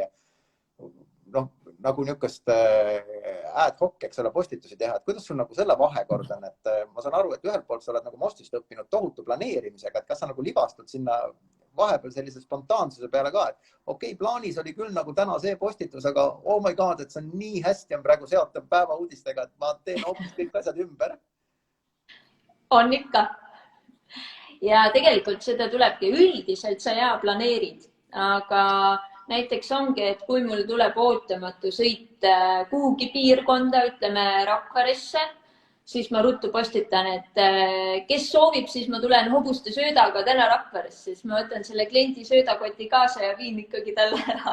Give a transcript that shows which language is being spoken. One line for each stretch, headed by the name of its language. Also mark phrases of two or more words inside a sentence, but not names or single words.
Estonian: nagu niisugust
Latin: ad hoc,
Estonian: eks ole, postitusi teha, et kuidas sul nagu selle vahekord on, et ma saan aru, et ühelt poolt sa oled nagu Mostist õppinud tohutu planeerimisega, et kas sa nagu libastud sinna vahepeal sellise spontaansuse peale ka, et okei, plaanis oli küll nagu täna see postitus, aga
English: oh my god,
Estonian: et see on nii hästi on praegu seotav päevauudistega, et ma teen hoopis kõik asjad ümber. On ikka. Ja tegelikult seda tulebki üldiselt, sa hea planeerid, aga näiteks ongi, et kui mul tuleb ootamatu sõit kuhugi piirkonda, ütleme Rakveresse, siis ma ruttu postitan, et kes soovib, siis ma tulen hobuste söödaga täna Rakveresse, siis ma võtan selle kliendi söödakoti kaasa ja viin ikkagi talle ära.